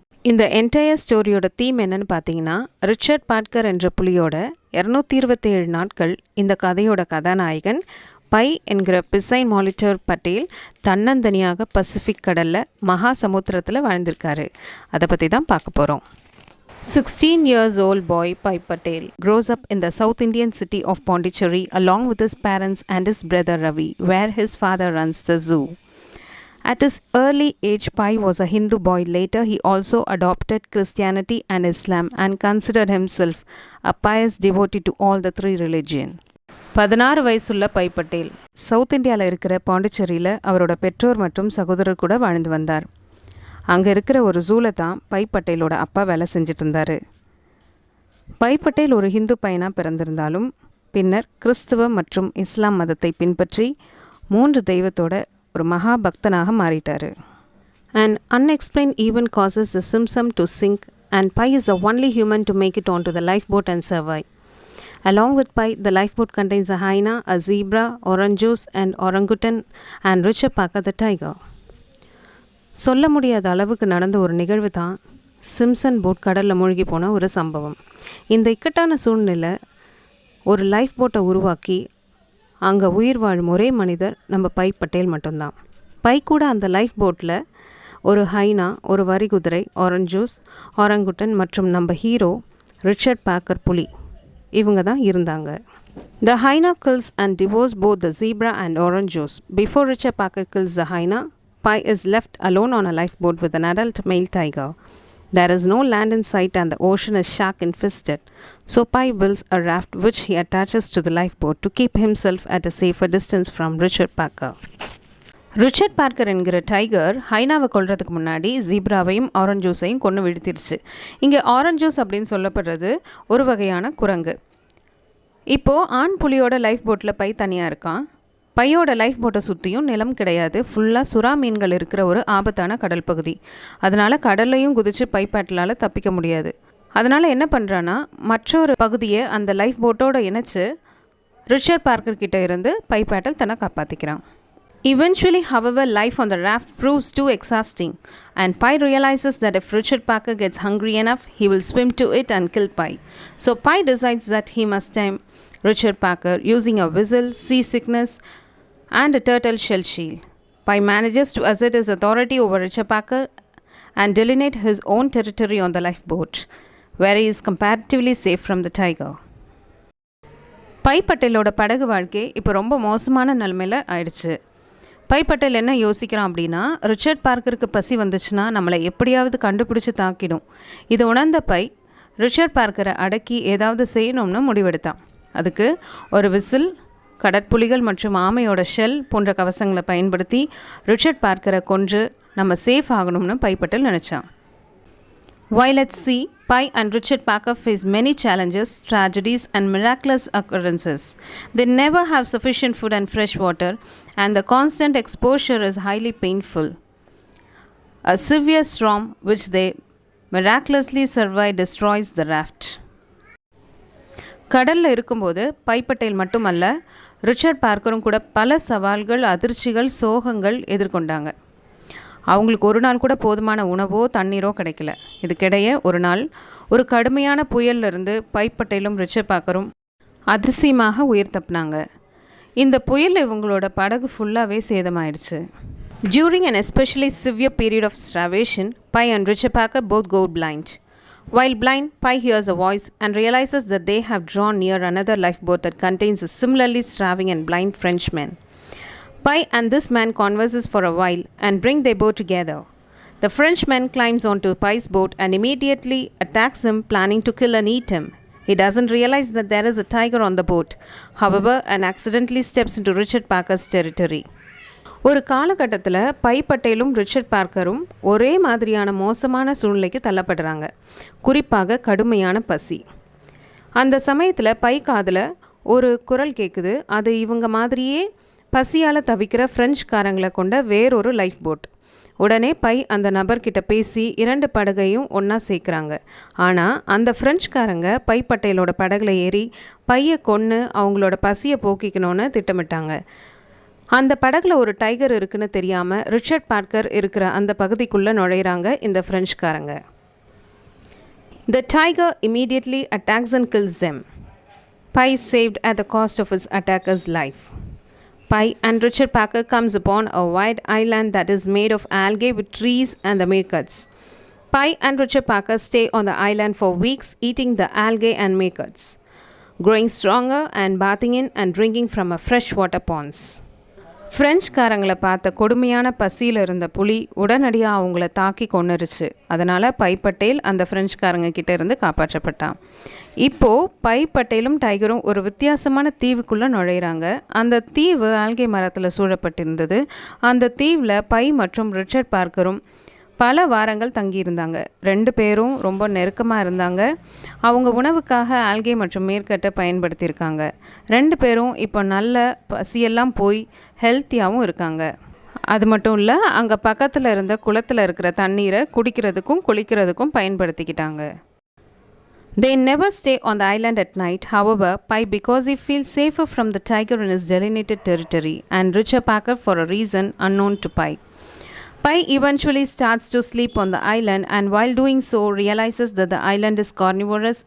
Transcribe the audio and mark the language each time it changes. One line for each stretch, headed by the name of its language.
Tamil: இந்த entire ஸ்டோரியோட theme என்னன்னு பார்த்தீங்கன்னா, ரிச்சர்ட் பார்க்கர் என்ற புலியோட 227 நாட்கள் இந்த கதையோட கதாநாயகன் பை என்கிற பிசைன் மாலிட்டர் பட்டேல் தன்னந்தனியாக பசிபிக் கடலில் மகா சமுத்திரத்தில் வாழ்ந்திருக்காரு. அதை பற்றி தான் பார்க்க போகிறோம்.
English: 16 years old boy Pi Patel grows up in the South Indian city of Pondicherry along with his parents and his brother Ravi, where his father runs the zoo. At his early age, Pi was a Hindu boy. Later, he also adopted Christianity and Islam and considered himself a pious devotee to all the 3 religions.
Tamil: 16 வயசுள்ள by Patel south இந்தியாவில் இருக்கிற பாண்டிச்சேரியில் அவரோட பெற்றோர் மற்றும் சகோதரர் கூட வாழ்ந்து வந்தார். அங்கே இருக்கிற ஒரு ஜூவில் தான் பை பட்டேலோட அப்பா வேலை செஞ்சுட்டு இருந்தார். பை பட்டேல் ஒரு ஹிந்து பையனாக பிறந்திருந்தாலும் பின்னர் கிறிஸ்துவ மற்றும் இஸ்லாம் மதத்தை பின்பற்றி 3 தெய்வத்தோட ஒரு மகா பக்தனாக மாறிட்டார்.
English: An unexplained event causes the Simpson to sink and Pi is the only human to make it onto the lifeboat and survive. Along with Pi, the lifeboat contains a hyena, a zebra, orangus and orangutan and Richard Parker the tiger.
Tamil: சொல்ல முடியாத அளவுக்கு நடந்த ஒரு நிகழ்வு தான் Simpson boat கடலில் மூழ்கி போன ஒரு சம்பவம். இந்த இக்கட்டான சூழ்நிலை ஒரு லைஃப் போட்டை உருவாக்கி அங்கே உயிர் வாழும் ஒரே மனிதர் நம்ம பை பட்டேல் மட்டும்தான். பை கூட அந்த லைஃப் போட்டில் ஒரு ஹைனா, ஒரு வரிகுதிரை, ஆரஞ்சூஸ், ஆரங்குட்டன் மற்றும் நம்ம ஹீரோ ரிச்சர்ட் பார்க்கர் புலி இவங்க தான் இருந்தாங்க.
English: The hyena kills and devours both the zebra and orangus. Before Richard Parker kills the hyena, Pi is left alone on a lifeboat with an adult male tiger. There is no land in sight and the ocean is shark infested. So Pi builds a raft which he attaches to the lifeboat to keep himself at a safer distance from Richard Parker.
Tamil: Richard Parker என்கிற tiger ஹைனாவை கொல்றதுக்கு முன்னாடி ஜீப்ராவையும் ஆரஞ்சூஸையும் கொன்று வீழ்த்திடுச்சு. இங்கே ஆரஞ்சூஸ் அப்படின்னு சொல்லப்படுறது ஒரு வகையான குரங்கு. இப்போது ஆண் புலியோட லைஃப் போட்டில் பை தனியாக இருக்கான். பையோட லைஃப் போட்டை சுற்றியும் நிலம் கிடையாது. ஃபுல்லாக சுறா மீன்கள் இருக்கிற ஒரு ஆபத்தான கடல் பகுதி. அதனால் கடல்லையும் குதித்து பை பேட்டலால் தப்பிக்க முடியாது. அதனால் என்ன பண்ணுறான்னா, மற்றொரு பகுதியை அந்த லைஃப் போட்டோடு இணைச்சு ரிச்சர்ட் பார்க்கர் கிட்டே இருந்து பை பேட்டல் தன்னை காப்பாற்றிக்கிறான்.
English: Eventually, however, life on the raft proves too exhausting, and Pi realizes that if Richard Parker gets hungry enough, he will swim to it and kill Pi. So Pi decides that he must tame Richard Parker using a whistle, seasickness, and a turtle shell shield. Pi manages to assert his authority over Richard Parker and delineate his own territory on the lifeboat, where he is comparatively safe from the tiger.
Tamil: By பட்டேலோட படகு வாழ்க்கை இப்போ ரொம்ப மோசமான நிலைமையில் ஆயிடுச்சு. By Patel என்ன யோசிக்கிறான் அப்படின்னா, ரிச்சர்ட் பார்க்கருக்கு பசி வந்துச்சுன்னா நம்மளை எப்படியாவது கண்டுபிடிச்சி தாக்கிடும். இது உணர்ந்த பை ரிச்சர்ட் பார்க்கரை அடக்கி ஏதாவது செய்யணும்னு முடிவெடுத்தான். அதுக்கு ஒரு விசில், கடற்புலிகள் மற்றும் ஆமையோட ஷெல் போன்ற கவசங்களை பயன்படுத்தி ரிச்சர்ட் பார்க்கரை கொன்று நம்ம சேஃப் ஆகணும்னு by Patel நினச்சான்.
English: While at sea, Pi and Richard Parker face many challenges, tragedies and miraculous occurrences. They never have sufficient food and fresh water, and the constant exposure is highly painful. A severe storm, which they miraculously survive, destroys the raft.
Tamil: கடலில் இருக்கும்போது by Patel மட்டுமல்ல, Richard பார்க்கரும் கூட பல சவால்கள், அதிர்ச்சிகள், சோகங்கள் எதிர்கொண்டாங்க. அவங்களுக்கு ஒரு நாள் கூட போதுமான உணவோ தண்ணீரோ கிடைக்கல. இதுக்கிடையே ஒரு நாள் ஒரு கடுமையான புயலிருந்து பை பட்டேலும் ரிச்சர்ட் பார்க்கரும் அதிசயமாக உயிர் தப்பினாங்க. இந்த புயல் இவங்களோட படகு ஃபுல்லாகவே சேதமாயிடுச்சு.
English: During an especially severe period of starvation, Pi and Richard Parker both go blind. While blind, Pi hears a voice and realizes that they have drawn near another lifeboat that contains a similarly starving and blind Frenchman. Pi and this man converses for a while and bring their boat together. The Frenchman climbs onto Pi's boat and immediately attacks him, planning to kill and eat him. He doesn't realize that there is a tiger on the boat, however, and accidentally steps into Richard Parker's territory.
Tamil: ஒரு காலகட்டத்தில் by பட்டேலும் Richard பார்க்கரும் ஒரே மாதிரியான மோசமான சூழ்நிலைக்கு தள்ளப்படுறாங்க. குறிப்பாக கடுமையான பசி. அந்த சமயத்தில் பை காதில் ஒரு குரல் கேட்குது. அது இவங்க மாதிரியே பசியால் தவிக்கிற ஃப்ரெஞ்சுக்காரங்களை கொண்ட வேறொரு லைஃப் போட். உடனே பை அந்த நபர்கிட்ட பேசி 2 படகையும் ஒன்றா சேர்க்குறாங்க. ஆனால் அந்த ஃப்ரெஞ்சுக்காரங்க பை பட்டேலோட படகுல ஏறி பையை கொன்று அவங்களோட பசியை போக்கிக்கணும்னு திட்டமிட்டாங்க. அந்த படகுல ஒரு டைகர் இருக்குன்னு தெரியாமல் ரிச்சர்ட் பார்க்கர் இருக்கிற அந்த பகுதிக்குள்ளே நுழையிறாங்க இந்த ஃப்ரெஞ்சுக்காரங்க.
English: The tiger immediately attacks and kills them. Pi is saved at the cost of his attacker's life. Pi and Richard Parker comes upon a wide island that is made of algae with trees and the meerkats. Pi and Richard Parker stay on the island for weeks eating the algae and meerkats, growing stronger and bathing in and drinking from a freshwater ponds.
Tamil: ஃப்ரெஞ்சுக்காரங்களை பார்த்த கொடுமையான பசியில் இருந்த புலி உடனடியாக அவங்கள தாக்கி கொன்னுருச்சு. அதனால் by Patel அந்த ஃப்ரெஞ்சுக்காரங்க கிட்டே இருந்து காப்பாற்றப்பட்டான். இப்போது பை பட்டேலும் டைகரும் ஒரு வித்தியாசமான தீவுக்குள்ளே நுழையிறாங்க. அந்த தீவு ஆல்கே மரத்தில் சூழப்பட்டிருந்தது. அந்த தீவில் பை மற்றும் ரிச்சர்ட் பார்க்கரும் பல வாரங்கள் தங்கியிருந்தாங்க. 2 பேரும் ரொம்ப நெருக்கமாக இருந்தாங்க. அவங்க உணவுக்காக ஆல்கே மற்றும் மேற்கட்டை பயன்படுத்தியிருக்காங்க. 2 பேரும் இப்போ நல்ல பசியெல்லாம் போய் ஹெல்த்தியாகவும் இருக்காங்க. அது மட்டும் இல்லை, அங்கே பக்கத்தில் இருந்த குளத்தில் இருக்கிற தண்ணீரை குடிக்கிறதுக்கும் குளிக்கிறதுக்கும் பயன்படுத்திக்கிட்டாங்க.
English: They never stay on the island at night, however, Pi because he feels safer from the tiger in his delineated territory, and Richard Parker for a reason unknown to Pi. Pi eventually starts to sleep on the island and while doing so realizes that the island is carnivorous.